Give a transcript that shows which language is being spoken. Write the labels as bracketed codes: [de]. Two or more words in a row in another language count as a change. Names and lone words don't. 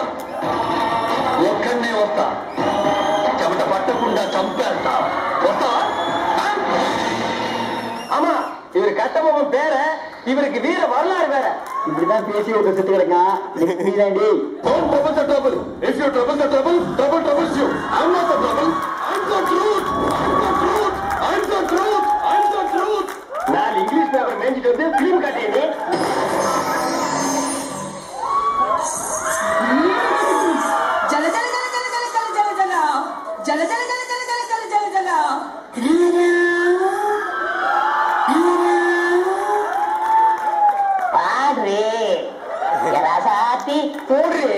[te] ఒక్కడనే వస్తా. చెమట పట్టకుండా చంపేస్తా. వస్తా. [ta] ஆமா, இவரு கட்டபொம்மன் பேர, இவருக்கு வீர வரலாறு வேற. இப்படிதான் பேசி ஒரு செத்து கிடக்கான். [en] Don't trouble the trouble. If you trouble the trouble, trouble troubles you. I'm not the trouble. I'm the truth. I'm the truth. I'm the truth. I'm the truth. [ta] நான் இங்கிலீஷ் பேப்பர் மேய்ஞ்சிட்டு வந்து பிலிம் காட்டியது. ஜல ஜல ஜல ஜல ஜல ஜல ஜல ஜல ஜல ஜல ஜல ஜல ஜல ஜல ஜல ஜல பாடுறே ராசாத்தி போடுறே.